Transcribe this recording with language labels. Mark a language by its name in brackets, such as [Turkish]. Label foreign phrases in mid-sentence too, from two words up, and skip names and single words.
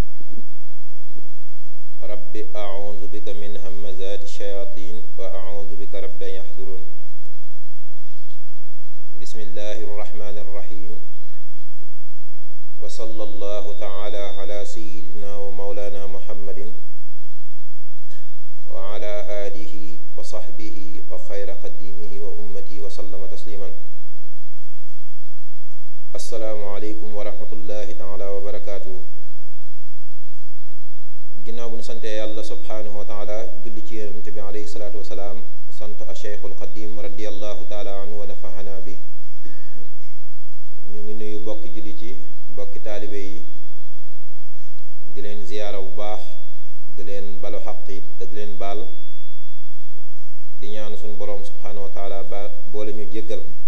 [Arabic] رب أعوذ بك من همزات الشياطين وأعوذ بك رب أن يحضرون بسم الله الرحمن الرحيم وصلى الله تعالى على سيدنا ومولانا محمد وعلى آله وصحبه وخير قديمه وأمته وسلم تسليما السلام عليكم ورحمة الله تعالى وبركاته [Wolof] ginnaaw bu ñu santee yàlla [Arabic] سبحانه وتعالى [Wolof] julli ci yonent bi [Arabic] عليه الصلاة والسلام [Wolof] sant a cheikhul xadim [Arabic] رضي الله تعالى عنه ونفعنا به [Wolof] ñu ngi nuyu bokki jullit yi bokki taalibe yi di leen ziyaara bu baax di leen balu xaq it te di leen baal di ñaan suñu boroom [Arabic] سبحانه وتعالى [Wolof] ba boole ñu jéggal